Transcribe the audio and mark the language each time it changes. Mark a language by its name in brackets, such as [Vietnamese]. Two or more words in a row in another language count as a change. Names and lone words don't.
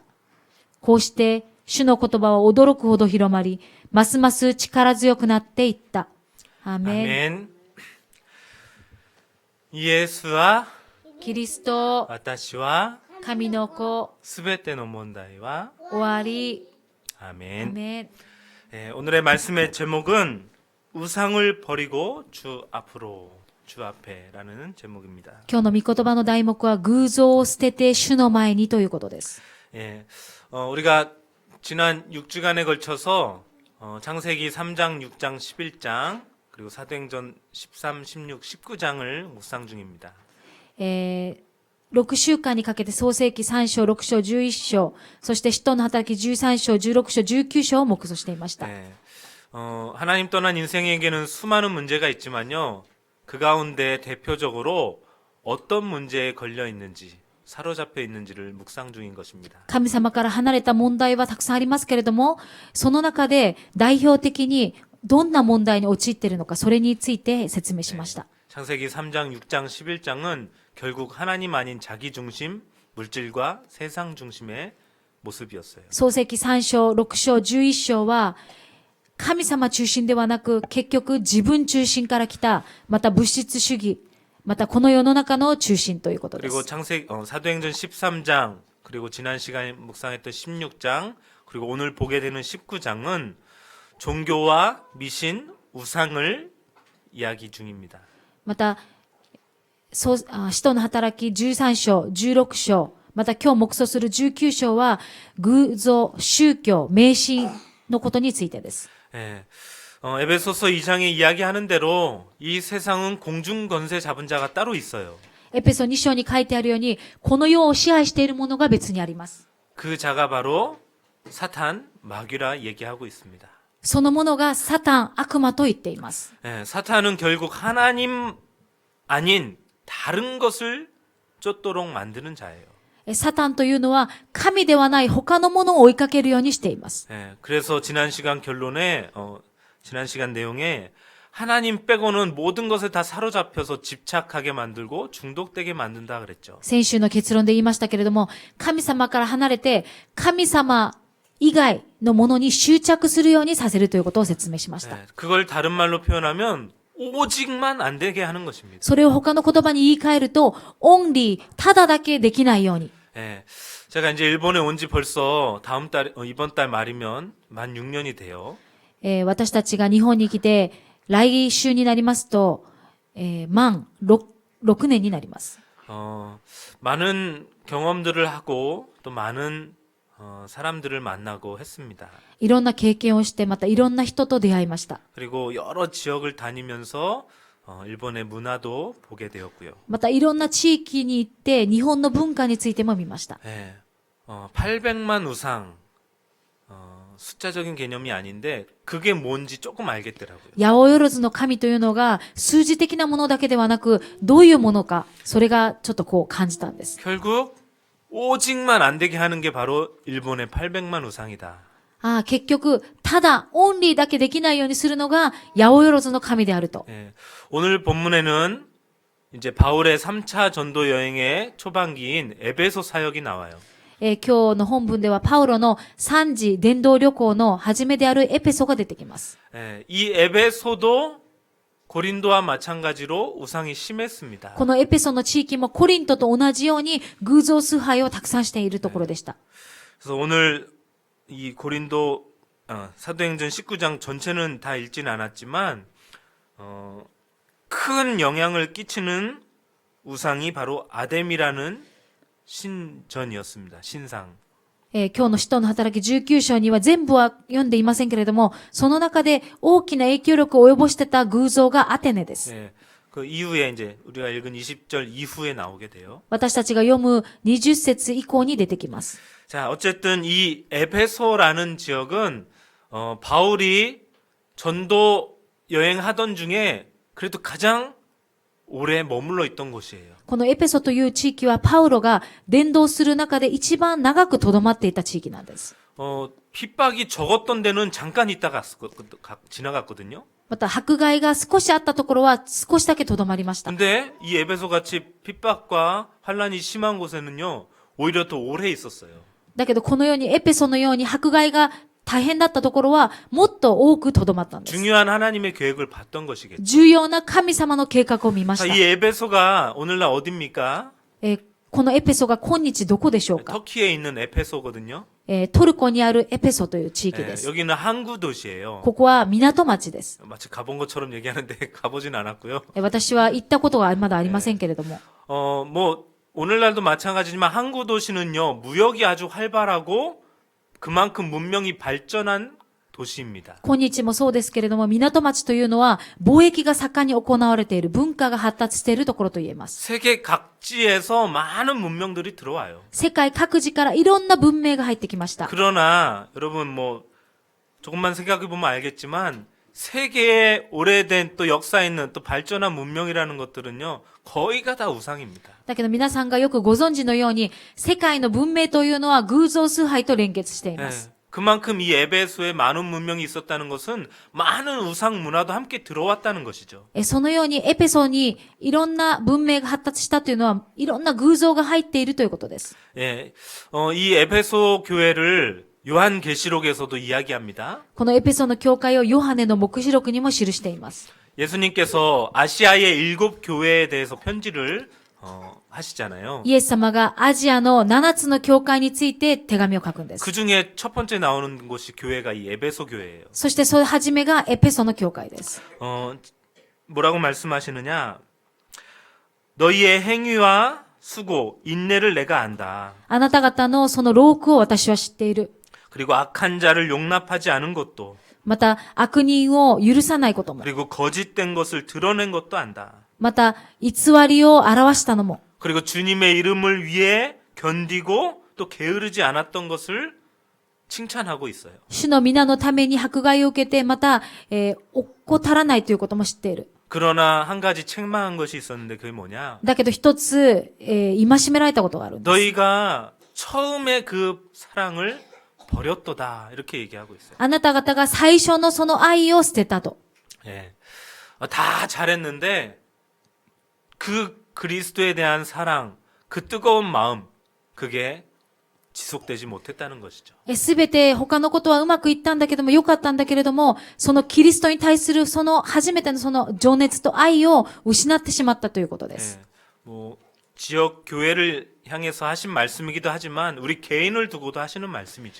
[Japanese] こうして、主の言葉は驚くほど広まり、ますます力強くなっていった。アーメン。イエスはキリスト、私は神の子、すべての問題は終わり。 [Korean] 아멘. 아멘. 오늘의 말씀의 제목은 우상을 버리고 주 앞에라는 제목입니다. [Japanese] 今日の御言葉の題目は偶像を捨てて主の前にということです。 [Korean] 우리가 지난 6주간에 걸쳐서 창세기 3장, 6장, 11장 그리고 사도행전 13, 16, 19장을 묵상 중입니다. [Japanese] 6 週間にかけて創世記3章、6章、11章、そして使徒の働き13章、16章、19章を目想していました。 [Korean] 하나님 떠난 인생에게는 수많은 문제가 있지만요. 그 가운데 대표적으로 어떤 문제에 걸려 있는지 사로잡혀 있는지를 묵상 중인 것입니다. [Japanese] 神様から離れた問題はたくさんありますけれども、その中で代表的にどんな問題に陥っているのか、それについて説明しました。 [Korean] 창세기 3장, 6장, 11장은 결국 하나님 아닌 자기 중심, 물질과 세상 중심의 모습이었어요. [Japanese] 創世記3章、6章、11章は、神様中心ではなく、結局自分中心から来た、また物質主義、またこの世の中の中心ということで [Korean] 그리고 [Japanese] す。 [Korean] 사도행전 13장, 그리고 지난 시간에 묵상했던 16장, 그리고 오늘 보게 되는 19장은 종교와 미신, 우상을 이야기 중입니다. [Japanese] また、使徒の働き13章、16章、また今日目想する19章は、偶像、宗教、迷信のことについてです。 [Korean] 예. 에베소서 2장에 이야기하는 대로 이 세상은 공중권세 잡은 자가 따로 있어요. [Japanese] エペソ2章に書いてあるように、この世を支配しているものが別にあります。 [Korean] 그 자가 바로 사탄, 마귀라 얘기하고 있습니다. [Japanese] そのものがサタン、悪魔と言っています。 [Korean] 예, 사탄은 결국 하나님 아닌 다른 것을 쫓도록 만드는 자예요. [Japanese] サタンというのは神ではない他のものを追いかけるようにしています。 [Korean] 예, 그래서 지난 시간 내용에 하나님 빼고는 모든 것에 다 사로잡혀서 집착하게 만들고 중독되게 만든다 그랬죠. [Japanese] 先週の結論で言いましたけれども、神様から離れて神様以外のものに執着するようにさせるということを説明しました。 [Korean] 예, 그걸 다른 말로 표현하면 오직만 안 되게 하는 것입니다. [Japanese] それを他の言葉に言い換えると、オンリー、ただだけできないように。 [Korean] 예, 제가 이제 일본에 온 지 벌써 이번 달 말이면 만 6년이 돼요. [Japanese] 私たちが日本に来て、来週になりますと、満 6年になります。 [Korean] 많은 경험들을 하고 또 많은 사람들을 만나고 했습니다. [Japanese] いろんな経験をして、またいろんな人と出会いました。 [Korean] 그리고 여러 지역을 다니면서 일본의 문화도 보게 되었고요. [Japanese] またいろんな地域に行って、日本の文化についても見ました。 [Korean] 예, 800만 우상, 숫자적인 개념이 아닌데 그게 뭔지 조금 알겠더라고요. [Japanese] 八百万の神というのが数字的なものだけではなく、どういうものか、それがちょっとこう感じたんです。 [Korean] 결국 오직만 안 되게 하는 게 바로 일본의 800만 우상이다. [Japanese] 結局、ただ、オンリーだけできないようにするのが、八百万の神であると。 [Korean] 예, 오늘 본문에는 이제 바울의 3차 전도 여행의 초반기인 에베소 사역이 나와요. [Japanese] 今日の本文では、パウロの3次伝道旅行の初めであるエペソが出てきます。 [Korean] 예, 이 에베소도 고린도와 마찬가지로 우상이 심했습니다. [Japanese] このエペソの地域もコリントと同じように偶像崇拝をたくさんしているところでした。 [Korean] 그래서 오늘 이 고린도 사도행전 19장 전체는 다 읽지는 않았지만 큰 영향을 끼치는 우상이 바로 아뎀이라는 신전이었습니다. 신상. [Japanese] 今日の使徒の働き19章には全部は読んでいませんけれども、その中で大きな影響力を及ぼしてた偶像がアテネです。 [Korean] 예, 그 이후에 이제 우리가 읽은 20절 이후에 나오게 돼요. [Japanese] 私たちが読む20節以降に出てきます。 [Korean] 자, 어쨌든 이 에베소라는 지역은 바울이 전도 여행하던 중에 그래도 가장 오래 머물러 있던 곳이에요. [Japanese] このエペソという地域はパウロが伝道する中で一番長く留まっていた地域なんです。 [Korean] 핍박이 적었던 데는 잠깐 있다가 지나갔거든요. [Japanese] また迫害が少しあったところは少しだけ留まりました。 [Korean] 근데 이 에베소 같이 핍박과 환란이 심한 곳에는요, 오히려 더 오래 있었어요. [Japanese] だけどこのようにエペソのように迫害が大変だったところはもっと多く留まったんです。 [Korean] 중요한 하나님의 계획을 봤던 것이겠죠. [Japanese] 重要な神様の計画を見まし [Korean] 자, [Japanese] た。 [Korean] 이 에베소가 오늘날 어딥니까? [Japanese] このエペソが今日どこでしょうか。 [Korean] 터키에 있는 에페소거든요. [Japanese] トルコにあるエペソという地域で [Korean] 예, [Japanese] す。 [Korean] 여기는 항구 도시예요. [Japanese] ここは港町です。 [Korean] 마치 가본 것처럼 얘기하는데 가보진 않았고요. [Japanese] 私は行ったことがまだありませんけれども。 [Korean] 뭐 오늘날도 마찬가지지만 항구 도시는요, 무역이 아주 활발하고 그만큼 문명이 발전한 도시입니다. [Japanese] 今日もそうですけれども、港町というのは貿易が盛んに行われている、文化が発達しているところと言えます。 [Korean] 세계 각지에서 많은 문명들이 들어와요. [Japanese] 世界各地からいろんな文明が入ってきました。 [Korean] 그러나 여러분 뭐 조금만 생각해 보면 알겠지만 세계의 오래된 또 역사 있는 또 발전한 문명이라는 것들은요, 거의가 다 우상입니다. [Japanese] だけど皆さんがよくご存知のように、世界の文明というのは偶像崇拝と連結してい [Korean] 예, [Japanese] ます。 [Korean] 그만큼 이 에베소에 많은 문명이 있었다는 것은 많은 우상 문화도 함께 들어왔다는 것이죠. [Japanese] そのようにエペソにいろんな文明が発達したというのは、いろんな偶像が入っているということです。 [Korean] 예, 이 에베소 교회를 요한계시록에서도 이야기합니다. [Japanese] このエペソの教会をヨハネの黙示録にも記しています。 [Korean] 예수님께서 아시아의 7 교회에 대해서 편지를 하시잖아요. [Japanese] イエス様がアジアの7つの教会について手紙を書くんです。 [Korean] 그 중에 첫 번째 나오는 곳이 교회가 이 에베소 교회예요. そしてその初めがエペソの教会です。 뭐라고 말씀하시느냐? 너희의 행위와 수고, 인내를 내가 안다. [Japanese] あなた方のその労苦を私は知っている。 [Korean] 그리고 악한 자를 용납하지 않은 것도, [Japanese] また悪人を許さないことも。 [Korean] 그리고 거짓된 것을 드러낸 것도 안다. [Japanese] また偽りを表したのも。 [Korean] 그리고 주님의 이름을 위해 견디고 또 게으르지 않았던 것을 칭찬하고 있어요. [Japanese] 主の皆のために迫害を受けて、また、怠らないということも知っている。 [Korean] 그러나 한 가지 책망한 것이 있었는데 그게 뭐냐? [Japanese] だけど一つ、戒められたことがあるんです。 [Korean] 너희가 처음에 그 사랑을 버렸도다. 이렇게 얘기하고 있어요. [Japanese] あなた方が最初のその愛を捨てたと。 [Korean] 예. 다 잘했는데 그 그리스도에 대한 사랑, 그 뜨거운 마음, 그게 지속되지 못했다는 것이죠. [Japanese] すべて他のことはうまくいったんだけども、良かったんだけれども、そのキリストに対するその初めてのその情熱と愛を失ってしまったということで [Korean] 예. [Japanese] す。 [Korean] 뭐 지역 교회를 향해서 하신 말씀이기도 하지만 우리 개인을 두고도 하시는 말씀이죠.